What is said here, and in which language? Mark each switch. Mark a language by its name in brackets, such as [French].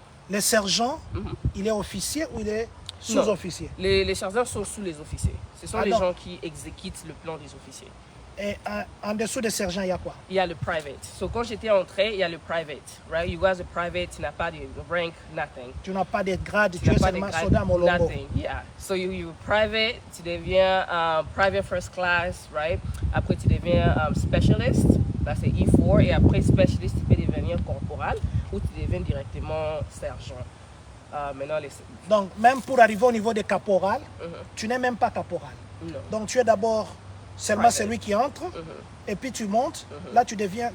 [French] Le sergent, il est officier ou il est sous-officier? Les sergents sont sous les officiers. Ce sont les donc, gens qui exécutent le plan des officiers. Et en dessous des sergents, il y a quoi? Il y a le private. So, quand j'étais entré, il y a le private. [English] Right? You guys are private, [French] tu n'as pas de [English] rank, nothing. [French] Tu n'as pas de grade, tu es seulement soldat Molongo. [English] Nothing, yeah. So you private, [French] tu deviens [English] private first class, right? [French] Après, tu deviens specialist, là c'est E4. Et après, specialist, tu peux devenir corporal ou tu deviens directement sergent. Maintenant, Donc, même pour arriver au niveau de caporal, tu n'es même pas caporal. Non. Donc, tu es d'abord seulement celui qui entre, et puis tu montes. Là, tu deviens...